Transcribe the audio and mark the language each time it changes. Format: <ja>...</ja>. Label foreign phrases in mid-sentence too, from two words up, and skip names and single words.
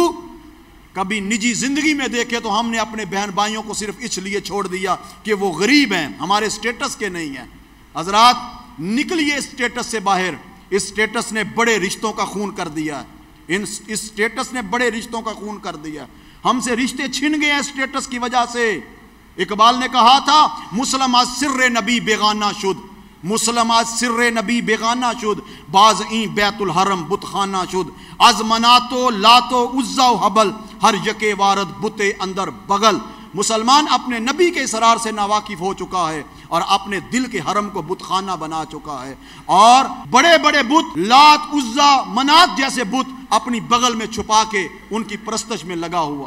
<ur>کبھی نجی زندگی میں دیکھے تو ہم نے اپنے بہن بھائیوں کو صرف اس لیے چھوڑ دیا کہ وہ غریب ہیں، ہمارے سٹیٹس کے نہیں ہیں. حضرات نکلیے اس سٹیٹس سے باہر. اس سٹیٹس نے بڑے رشتوں کا خون کر دیا. اس سٹیٹس نے بڑے رشتوں کا خون کر دیا. ہم سے رشتے چھن گئے ہیں سٹیٹس کی وجہ سے. اقبال نے کہا تھا</ur> <fa>مسلم از سر نبی بیگانہ شد، مسلم از سر نبی بیگانہ شد، باز این بیت الحرم بت خانہ شد، از مناتو لاتو عزا و حبل، ہر یکے وارد بتے اندر بغل۔</fa> <ur>مسلمان اپنے نبی کے اسرار سے ناواقف ہو چکا ہے اور اپنے دل کے حرم کو بت خانہ بنا چکا ہے، اور بڑے بڑے بت لات عزا منات جیسے بت اپنی بغل میں چھپا کے ان کی پرستش میں لگا ہوا۔</ur>